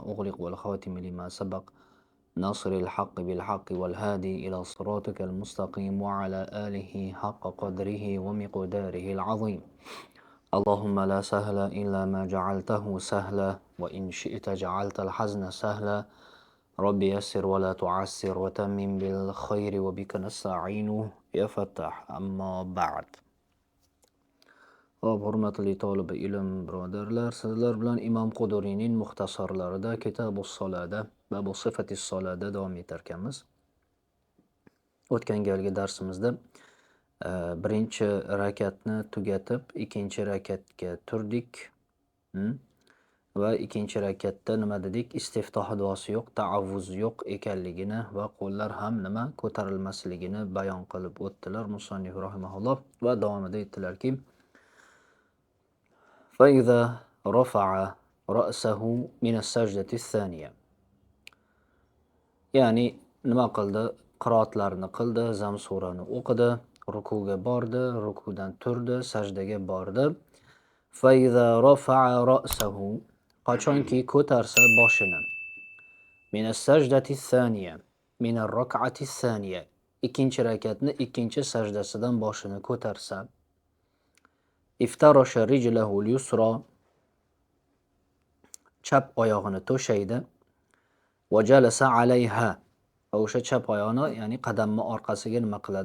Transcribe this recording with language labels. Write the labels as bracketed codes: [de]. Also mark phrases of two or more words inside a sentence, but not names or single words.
[ar] أغلق والخاتم لما سبق ناصر الحق بالحق والهادي إلى صراطك المستقيم وعلى آله حق قدره ومقداره العظيم اللهم لا سهل إلا ما جعلته سهلا وإن شئت جعلت الحزن سهلا رب يسر ولا تعسر وتمم بالخير وبك نستعين يا فتاح أما بعد. [uz] Hop, hurmatli tolibi ilm birodarlar, sizlar bilan Imom Quduriyning muxtasarlarida Kitobus Solada va bu Sifatis Solada davom etar ekanmiz. O'tgan galgi darsimizda birinchi rakatni tugatib, ikkinchi rakatga turdik. Va ikkinchi rakatda nima dedik? Istiftoh duosi yo'q, ta'avvuz yo'q ekanligini va qo'llar ham nima ko'tarilmasligini bayon qilib o'tdilar musannif rahimahulloh va davomida aytdilarki: [ar] فإذا رفع رأسه من السجدة الثانية. [uz] Ya'ni nima qildi? Qiroatlarni qildi, Zam surani o'qidi, rukuga bordi, rukudan turdi, sajdaga bordi. [ar] فإذا رفع رأسه [uz] qachonki ko'tarsa boshini [ar] من السجدة الثانية من الركعة الثانية [uz] ikkinchi rakatni ikkinchi sajdasidan boshini ko'tarsa [ar] افترش رجله اليسرى [uz] chap oyog'ini to'shaydi [ar] وجلس عليها [uz] o'sha chap oyog'ini ya'ni qadamni orqasiga nima qiladi?